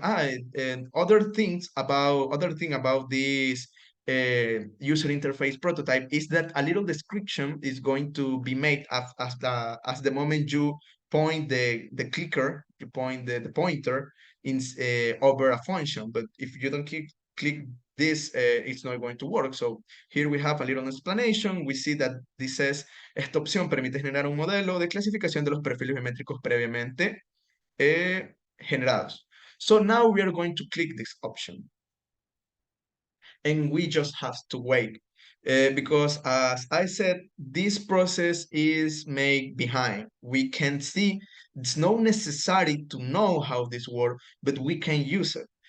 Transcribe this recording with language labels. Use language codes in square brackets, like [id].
[en] And other thing about this user interface prototype is that a little description is going to be made as the moment you point the clicker, you point the pointer in over a function. But if you don't click this, it's not going to work. So here we have a little explanation. We see that this says [es] esta opción permite generar un modelo de clasificación de los perfiles biométricos previamente generados. [en] So now we are going to click this option. And we just have to wait. Because as I said, this process is made behind. We can see it's not necessary to know how this works, but we can use it.